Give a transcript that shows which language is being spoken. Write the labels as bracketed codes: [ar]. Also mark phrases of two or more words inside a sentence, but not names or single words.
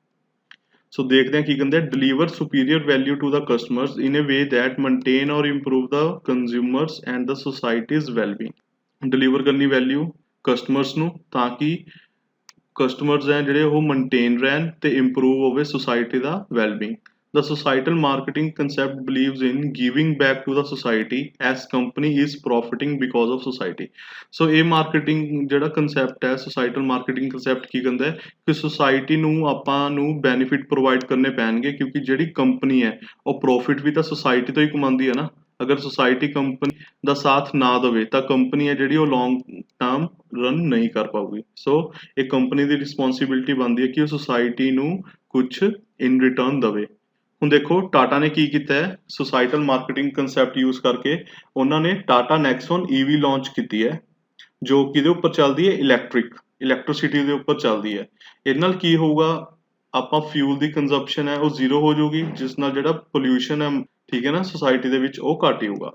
[pa] ਸੋ ਦੇਖਦੇ ਹਾਂ ਕੀ ਕਹਿੰਦੇ, [en] deliver superior value to the customers in a way that maintain or improve the consumers and the societies wellbeing. [pa] ਡਿਲੀਵਰ ਕਰਨੀ ਵੈਲਿਊ ਕਸਟਮਰਸ ਨੂੰ ਤਾਂ ਕਿ ਕਸਟਮਰਸ ਹੈ ਜਿਹੜੇ ਉਹ ਮੇਨਟੇਨ ਰਹਿਣ ਤੇ ਇੰਪਰੂਵ ਹੋਵੇ ਸੋਸਾਇਟੀ ਦਾ ਵੈਲਬੀਇੰਗ। [en] The societal marketing concept believes in giving back to the society as company is profiting because of society. [pa] So ਇਹ marketing ਜਿਹੜਾ concept ਹੈ, [en] societal marketing concept [pa] ਕੀ ਕਹਿੰਦਾ ਹੈ ਕਿ society ਨੂੰ ਆਪਾਂ ਨੂੰ [en] benefit provide [pa] ਕਰਨੇ ਪੈਣਗੇ, ਕਿਉਂਕਿ ਜਿਹੜੀ company ਹੈ ਉਹ profit ਵੀ ਤਾਂ society ਤੋਂ ਹੀ ਕਮਾਉਂਦੀ ਹੈ ਨਾ। ਅਗਰ society company ਦਾ ਸਾਥ ਨਾ ਦੇਵੇ ਤਾਂ company ਹੈ ਜਿਹੜੀ ਉਹ [en] long term [pa] ਰਨ ਨਹੀਂ ਕਰ ਪਾਊਗੀ। ਸੋ ਇਹ company ਦੀ responsibility ਬਣਦੀ ਹੈ ਕਿ ਉਹ society ਨੂੰ ਕੁਝ [en] in return [pa] ਦੇਵੇ। ਹੁਣ ਦੇਖੋ ਟਾਟਾ ਨੇ ਕੀ ਕੀਤਾ ਹੈ, [en] societal marketing concept use [pa] ਕਰਕੇ ਉਹਨਾਂ ਨੇ ਟਾਟਾ ਨੈਕਸਨ ਈਵੀ ਲਾਂਚ ਕੀਤੀ ਹੈ, ਜੋ ਕਿਹਦੇ ਉੱਪਰ ਚੱਲਦੀ ਹੈ, ਇਲੈਕਟ੍ਰਿਸਿਟੀ ਦੇ ਉੱਪਰ ਚੱਲਦੀ ਹੈ। ਇਹਦੇ ਨਾਲ ਕੀ ਹੋਊਗਾ, ਆਪਾਂ ਫਿਊਲ ਦੀ ਕੰਜ਼ੰਪਸ਼ਨ ਹੈ ਉਹ ਜ਼ੀਰੋ ਹੋ ਜਾਊਗੀ, ਜਿਸ ਨਾਲ ਜਿਹੜਾ ਪੋਲਿਊਸ਼ਨ ਹੈ, ਠੀਕ ਹੈ ਨਾ, ਸੁਸਾਇਟੀ ਦੇ ਵਿੱਚ ਉਹ ਘੱਟ ਹੋਊਗਾ।